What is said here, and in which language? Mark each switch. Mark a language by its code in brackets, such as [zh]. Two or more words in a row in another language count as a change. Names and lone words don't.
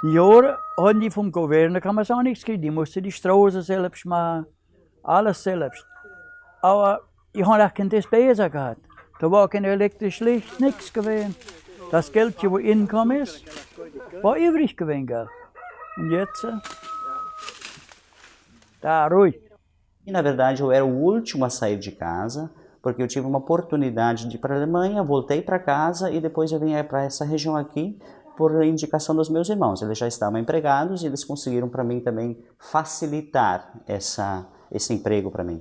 [de] Die Jahre haben die vom Gouverneur, kann man auch nichts kriegen. Die mussten die Straßen selbst machen, alles selbst. Aber ich habe auch kein Despesa gehabt. Da war kein elektrisches Licht, nichts gewesen. Das Geld, das reingekommen ist, war übrig gewesen. Gell? Und jetzt, tá ruhig. [pt] E na verdade eu era o último a sair de casa, porque eu tive uma oportunidade de ir para a Alemanha, voltei para casa e depois eu vim para essa região aqui por indicação dos meus irmãos. Eles já estavam empregados e eles conseguiram para mim também facilitar esse emprego para mim.